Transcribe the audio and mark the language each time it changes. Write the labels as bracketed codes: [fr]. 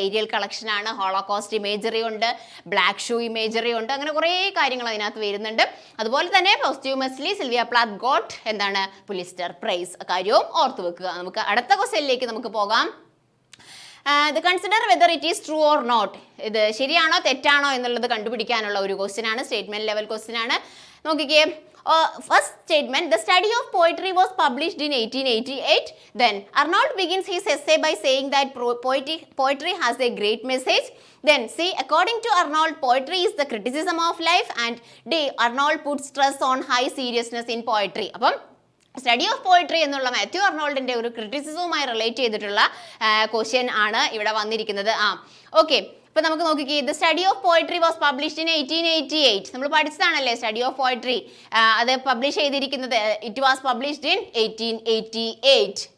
[ml] Aerial collection ആണ്, holocaust imagery ഉണ്ട്, black shoe imagery ഉണ്ട്, അങ്ങനെ കുറേ കാര്യങ്ങൾ അതിനകത്ത് വരുന്നുണ്ട്. അതുപോലെ തന്നെ പോസ്റ്റ്യൂമസ്ലി സിൽവിയ പ്ലാത്ത് ഗോട്ട് എന്താണ് പുലിസ്റ്റർ പ്രൈസ്, കാര്യവും ഓർത്ത് വെക്കുക. നമുക്ക് അടുത്ത ക്വസ്റ്റ്യനിലേക്ക് നമുക്ക് പോകാം. [en] Consider whether it is true or not. [ml] ഇത് ശരിയാണോ തെറ്റാണോ എന്നുള്ളത് കണ്ടുപിടിക്കാനുള്ള ഒരു ക്വസ്റ്റ്യൻ ആണ്. സ്റ്റേറ്റ്മെന്റ് ലെവൽ ക്വസ്റ്റ്യൻ ആണ്. നോക്കിക്കേ, [en] First statement, the study of poetry was published in 1888. Then Arnold begins his essay by saying that poetry has a great message. Then C, according to Arnold, poetry is the criticism of life. And D, Arnold puts stress on high seriousness in poetry. [ml] അപ്പം study of poetry എന്നുള്ള മാത്യു അർണോൾഡിന്റെ ഒരു ക്രിറ്റിസിസവുമായി relate ചെയ്തിട്ടുള്ള question ആണ് ഇവിടെ വന്നിരിക്കുന്നത്. [en] okay, [ml] ഇപ്പൊ നമുക്ക് നോക്കിക്കേ, [en] The study of poetry was published in 1888. [ml] നമ്മൾ പഠിച്ചതാണല്ലേ സ്റ്റഡി ഓഫ് പോയിട്രി. അത് പബ്ലിഷ് ചെയ്തിരിക്കുന്നത് [en] It was published in 1888.